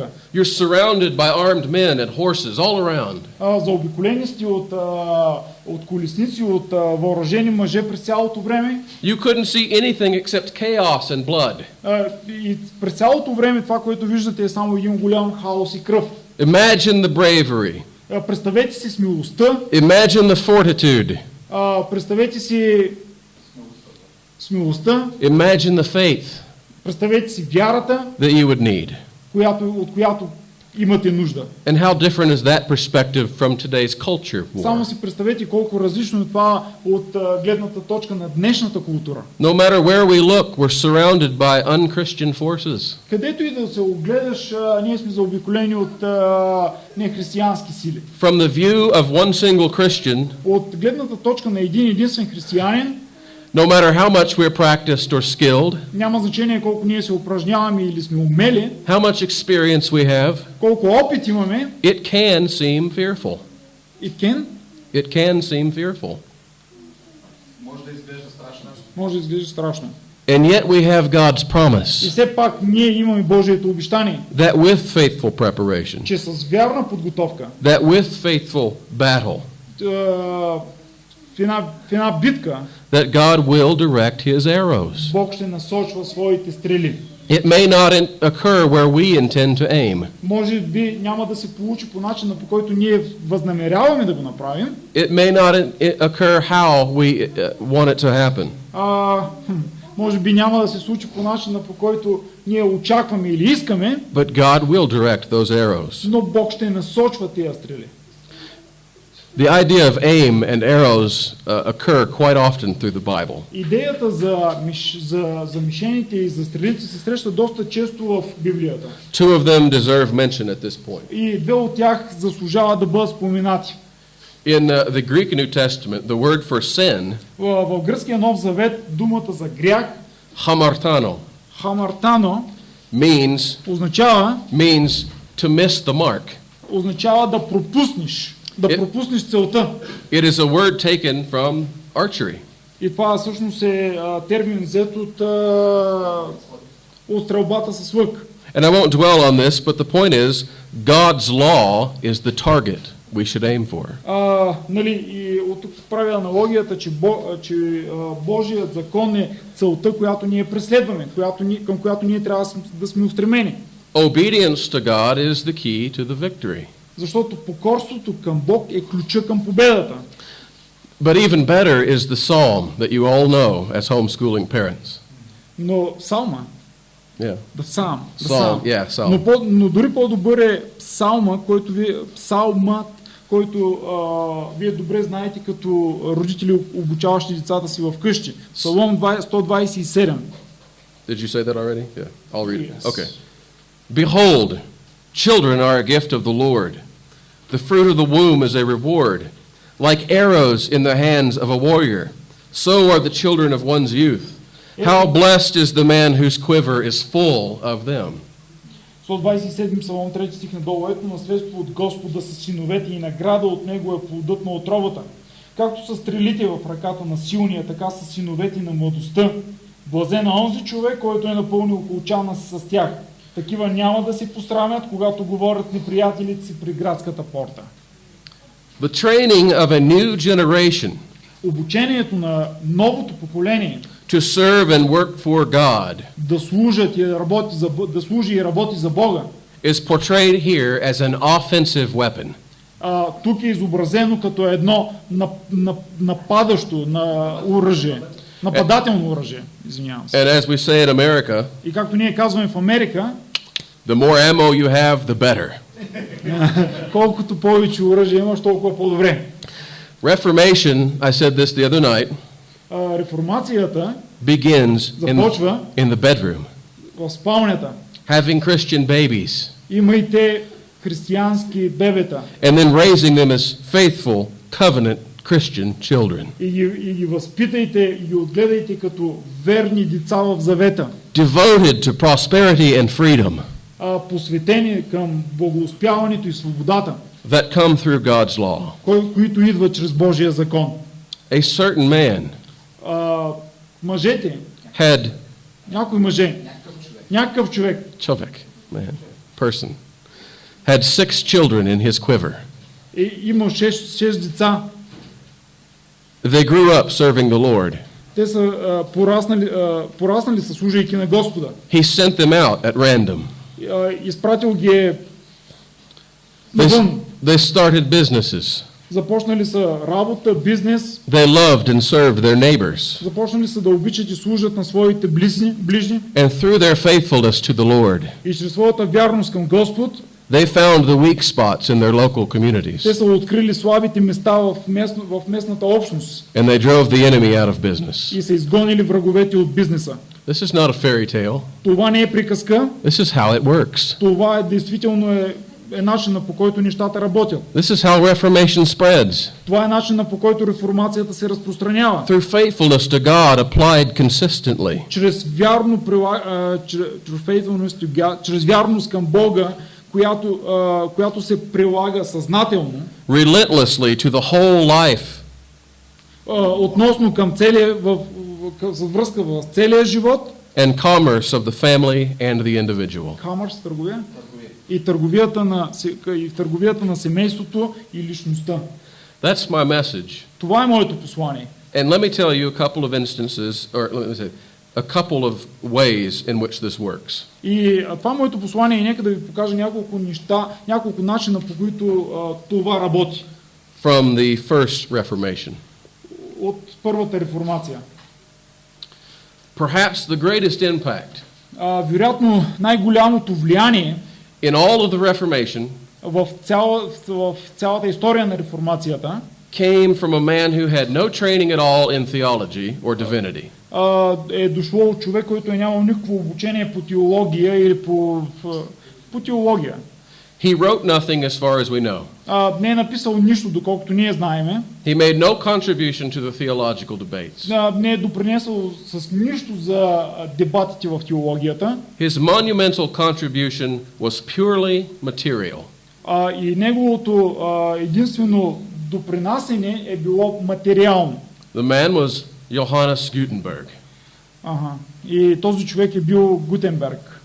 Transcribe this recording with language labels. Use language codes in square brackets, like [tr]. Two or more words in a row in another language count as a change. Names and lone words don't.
[en] You're surrounded by armed men and horses all around. [bg] Заобиколени сте от колесници, от въоръжени мъже през цялото време. [en] You couldn't see anything except chaos and blood. [bg] И през цялото време това, което виждате, е само един голям хаос и кръв. [en] Imagine the bravery. [bg] Представете си смелостта. [en] Imagine the fortitude. [bg] Представете си смелостта. [en] Imagine the faith [bg] Представете си вярата, [en] that you would need. [bg] от която имате нужда. [en] And how different is that perspective from today's culture war? [bg] Само си представете колко различно е това от гледната точка на днешната култура. [en] No matter where we look, we're surrounded by unchristian forces. [bg] Където и да се огледаш, ние сме заобиколени от нехристиянски сили. [en] From the view of one single Christian, [bg] От гледната точка на един единствен християнин, [en] no matter how much we're practiced or skilled, [bg] няма значение колко ние се упражняваме или сме умели, [en] how much experience we have, [bg] колко опит имаме, [en] it can seem fearful. It can seem fearful. [bg] Може да изглежда страшно. Може да изглежда страшно. [en] And yet we have God's [bg] И [en] promise [bg] все пак ние имаме Божието обещание, [en] that with faithful preparation, [bg] че с вярна подготовка, [en] that with faithful battle, [bg] в една битка, [en] that God will direct his arrows. [bg] Бог ще насочва своите стрели. [en] It may not occur where we intend to aim. [bg] Може би няма да се получи по начина, по който ние възнамеряваме да го направим. [en] It may not occur how we want it to happen. [bg] Може би няма да се случи по начина, по който ние очакваме или искаме. [en] But God will direct those arrows. [bg] Но Бог ще насочва тези стрели. [en] The idea of aim and arrows occur quite often through the Bible. [bg] Идеята за мишените и за стрелите се среща доста често в Библията. [en] Two of them deserve mention at this point. [bg] И две от тях заслужават да бъдат споменати. [en] In the Greek New Testament, the word for sin, [bg] в гръцкия Нов Завет думата за грях, хамартано, [en] означава to miss the mark. [bg] Означава да пропуснеш. Да пропуснеш целта. [en] It is a word taken from archery. [bg] И това всъщност е термин взет от стрелбата с лък. [en] And I won't dwell on this, but the point is, God's law is the target we should aim for. [bg] И от тук прави аналогията, че Божият закон е целта, която ние преследваме, към която ние трябва да сме устремени. [en] Obedience to God is the key to the victory. [bg] Защото покорството към Бог е ключа към победата. [en] But even better is the psalm that you all know as homeschooling parents. [bg] Но псалма, [en] yeah. Psalm. [bg] Но дори по-добър е псалмът, който вие добре знаете като родители, обучаващи децата си в къщи. Псалом 127. [en] Did you say that already? Yeah, I'll read it. Okay. Behold, children are a gift of the Lord. The fruit of the womb is a reward. Like arrows in the hands of a warrior, so are the children of one's youth. How blessed is the man whose quiver is full of them. [bg] 127 Псалом 3 стих надолу. Ето наследство от Господа са синовете и награда от него е плодът на отробата. Както са стрелите в ръката на силния, така са синовете на младостта. Блазен на онзи човек, който е напълнил колчана си с тях. Такива няма да се посрамят, когато говорят с неприятелите си при градската порта. [en] The training of a new generation [bg] Обучението на новото поколение [en] to serve and work for God [bg] да служи и работи за Бога [en] is portrayed here as an offensive weapon. [bg] Тук е изобразено като едно нападащо на оръжие, нападателно оръжие, извинявам се. [en] And as we say in America, [bg] И както ние казваме в Америка, [en] the more ammo you have, the better. [bg] колкото повече оръжие имаш, толкова по-добре. [en] Reformation, I said this the other night, [bg] Реформацията [en] begins [bg] започва [en] in the bedroom. [bg] в спалнята. [en] Having Christian babies [bg] Имайте християнски бебета [en] and then raising them as faithful, covenant Christian children. [bg] и ги възпитайте и ги отгледайте като верни деца в завета, [en] Devoted to prosperity and freedom [bg] посветени към благоуспяването и свободата, [en] that come through God's law. [bg] които идват чрез Божия закон. [en] A certain man [bg] Мъжете, [en] had [bg] някой мъже, някакъв човек, [en] man, person, had 6 children in his quiver. [bg] Имал 6 деца. [en] They grew up serving the Lord. [bg] Те са пораснали са служейки на Господа. [en] He sent them out at random. [bg] Изпратил ги навън. [en] They started businesses. [bg] Започнали са работа, бизнес. [en] They loved and served their neighbors. [bg] Започнали са да обичат и служат на своите ближни. [en] And through their faithfulness to the Lord, [bg] И чрез своята вярност към Господ, [en] they found the weak spots in their local communities. [bg] те са открили слабите места в местната общност. [en] And they drove the enemy out of business. [bg] И са изгонили враговете от бизнеса. [en] This is not a fairy tale. [bg] Това не е приказка. [en] This is how it works. [bg] Това действително е начинът, по който нещата работят. [en] This is how Reformation spreads. [bg] Това е начинът, по който реформацията се разпространява. [en] Through faithfulness to God applied consistently. [bg] Чрез вярност към Бога, която се прилага съзнателно. [en] Relentlessly to the whole life. [bg] Относно към във връзка в целия живот. [en] And commerce of the family and the individual. Commerce, [bg] търговия. И в търговията на семейството и личността. [en] That's my message. [bg] Това е моето послание. [en] And let me tell you a couple of instances, or let me say, a couple of ways in which this works. [bg] И това е моето послание и нека да ви покажа няколко неща, няколко начина, по които това работи. [en] From the first Reformation. [bg] От първата реформация. [en] Perhaps the greatest impact [bg] вероятно най-голямото влияние [en] in all of the Reformation [bg] в цялата история на реформацията [en] came from a man who had no training at all in theology or divinity. [bg] Е дошло от човек, който е нямал никакво обучение по теология или по теология. [en] He wrote nothing as far as we know. [bg] Не е написал нищо, доколкото ние знаеме. [en] He made no contribution to the theological debates. [bg] Не е допринесъл с нищо за дебатите в теологията. [en] His monumental contribution was purely material. [bg] И неговото единствено допринасене е било материално. [en] The man was Johannes Gutenberg. [bg] И този човек е бил Гутенберг.